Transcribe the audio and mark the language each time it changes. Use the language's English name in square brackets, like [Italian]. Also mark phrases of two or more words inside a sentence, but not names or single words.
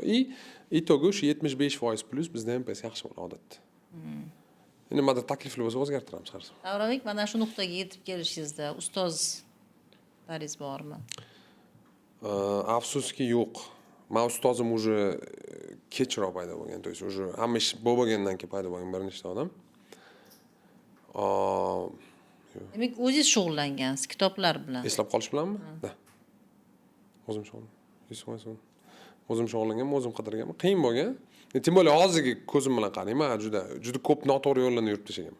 [Uzbek] Itogi o'sha 75% plus bizda ham pes yaxshi bo'ladi odatda. Nimadir takliflar bo'lsa o'zgartiramiz har safar. Davronbek, mana shu nuqtaga yetib kelishingizda ustozlaringiz bormi? Afsuski yo'q. Men ustozim уже kechroq paydo bo'lgan, [Russian] то есть уже [Uzbek] hamma ish bo'lgandan keyin paydo bo'lgan bir nechta odam. Demak, o'zingiz shug'ullangansiz kitoblar bilan. Eslab qolish bilanmi? Da. O'zim shug'ullangan. O'zim shug'ullanganman, o'zim qidirganman. Qiyin bo'lgan. Tim bo'la hozirgi ko'zim bilan qarayman, juda ko'p noto'g'ri yo'llarni yurib tashlaganman.